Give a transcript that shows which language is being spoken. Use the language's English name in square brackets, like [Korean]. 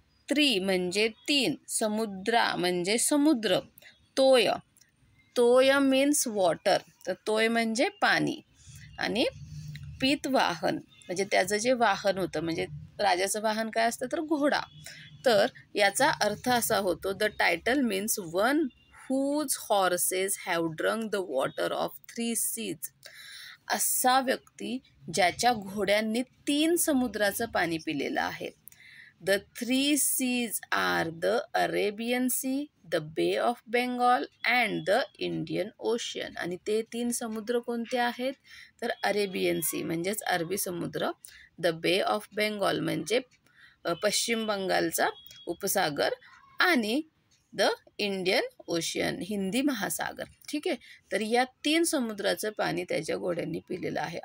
[Marathi] त्रि म्हणजे तीन, समुद्रा म्हणजे समुद्र, तोय, [English] तोय means water, [Marathi] तर तोय म्हणजे पाणी, आणि पीतवाहन म्हणजे त्याचं जे वाहन होतं, म्हणजे राजाचं वाहन काय असतं तर घोडा. तर याचा अर्थ असा होतो, [English] The title means one whose horses have drunk the water of 3 seas. [Marathi] असा व्यक्ती ज्याच्या घोड्यांनी 3 समुद्राचं पाणी पिलेलं आहे. [English] The 3 seas are the Arabian Sea, the Bay of Bengal and the Indian Ocean. [Marathi] आणि ते 3 समुद्र कोणते आहेत तर अरेबियन सी म्हणजेच अरबी समुद्र, द बे ऑफ बेंगॉल म्हणजे पश्चिम बंगालचा उपसागर, आणि द इंडियन ओशियन, हिंदी महासागर. ठीक आहे, तर या 3 समुद्राचं पाणी त्याच्या घोड्यांनी पिलेलं आहे.